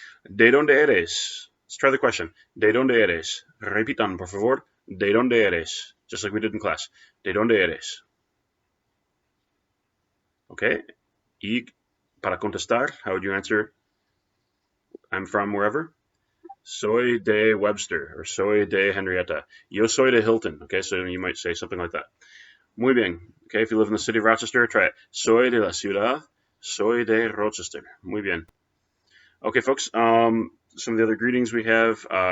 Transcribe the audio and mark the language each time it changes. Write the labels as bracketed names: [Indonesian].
[Spanish] ¿De dónde eres? [English] Let's try the question. [Spanish] ¿De dónde eres? Repitan, por favor. ¿De dónde eres? [English] Just like we did in class. [Spanish] ¿De dónde eres? [English] Okay. [Spanish] Y para contestar, [English] how would you answer? I'm from wherever. [Spanish] Soy de Webster or soy de Henrietta. Yo soy de Hilton. [English] Okay, so you might say something like that. [Spanish] Muy bien. [English] Okay, if you live in the city of Rochester, try it. [Spanish] Soy de la ciudad. Soy de Rochester. Muy bien. [English] Okay, folks. Some of the other greetings we have.